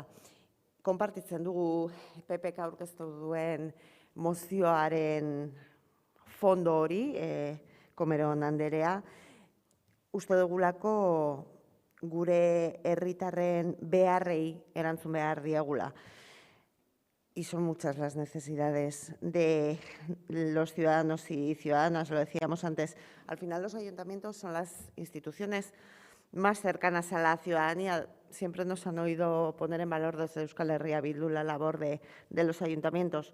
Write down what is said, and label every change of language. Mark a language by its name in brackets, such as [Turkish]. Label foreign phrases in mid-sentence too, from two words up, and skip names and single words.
[Basque] Konpartitzen dugu PPK aurkeztu duen mozioaren fondo hori, Comerón anderea, uste dugulako gure herritarren beharrei erantzun behar diegula. [Spanish] Y son muchas las necesidades de los ciudadanos y ciudadanas, lo decíamos antes. Al final los ayuntamientos son las instituciones más cercanas a la ciudadanía. Siempre nos han oído poner en valor desde Euskal Herria Bildu la labor de los ayuntamientos.